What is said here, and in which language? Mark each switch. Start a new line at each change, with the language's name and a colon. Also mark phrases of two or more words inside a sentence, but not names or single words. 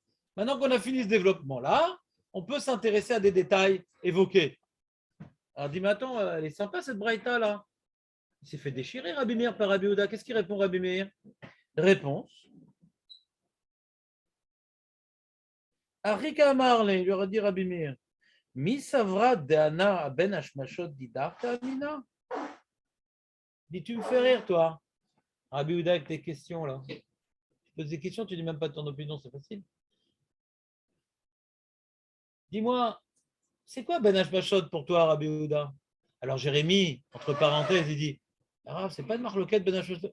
French: Maintenant qu'on a fini ce développement-là, on peut s'intéresser à des détails évoqués. Alors, dis-moi, attends, elle est sympa cette braïta là. Il s'est fait déchirer Rabbi Meir par Rabbi Houda. Qu'est-ce qu'il répond Rabbi Meir? Réponse.
Aramaic: Arika Amarle,
French: il lui aurait dit Rabbi Meir.
Aramaic: Mi savra deana ben hashmashot didarta amina.
French: Dis, tu me fais rire toi, Rabbi Houda, avec tes questions là. Tu poses des questions, tu dis même pas ton opinion, c'est facile. Dis-moi, c'est quoi
Hebrew: ben hashmashot
French: pour toi, Rabbi Houda? Alors Jérémie, entre parenthèses, il dit. Ah, c'est pas une marloquette
Hebrew: Ben Hashmashot?